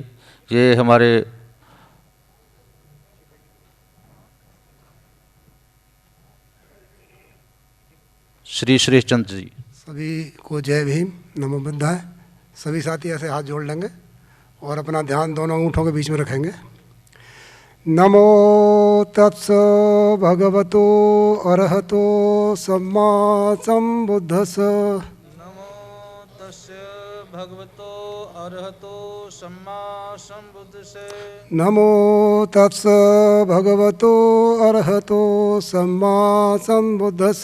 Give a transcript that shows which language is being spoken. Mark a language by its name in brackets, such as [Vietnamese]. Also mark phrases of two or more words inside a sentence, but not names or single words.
[Hindi] ये हमारे श्री सुरेश चंद्र जी। सभी को जय भीम, [Pali] नमो बुद्धाय। [Hindi] सभी साथी ऐसे हाथ जोड़ लेंगे और अपना ध्यान दोनों ऊँटों के बीच में रखेंगे। [Pali] नमो तत्स भगवतो अरहतो सम्मा संबुद्धस। नमो तस्य भगवतो अरहतो सम्मा संबुद्धसे। नमो तत्स भगवतो अरहतो सम्मा संबुद्धस।